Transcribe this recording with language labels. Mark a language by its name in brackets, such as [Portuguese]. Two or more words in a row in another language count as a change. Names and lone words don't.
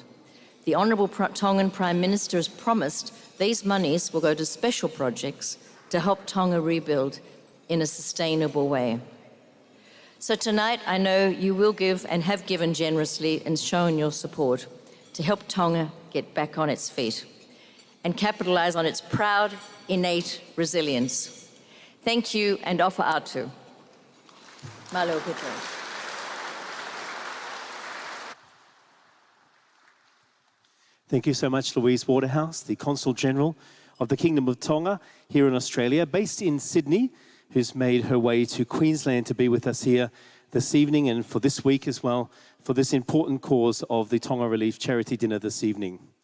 [English] The Honourable Tongan Prime Minister has promised these monies will go to special projects to help Tonga rebuild in a sustainable way. So tonight, I know you will give and have given generously and shown your support to help Tonga get back on its feet and capitalise on its proud, innate resilience. Thank you and [Tongan] ofa atu. [English] Malo Petro. Thank you so much, Louise Waterhouse, the Consul General of the Kingdom of Tonga here in Australia, based in Sydney, who's made her way to Queensland to be with us here this evening and for this week as well, for this important cause of the Tonga Relief Charity Dinner this evening.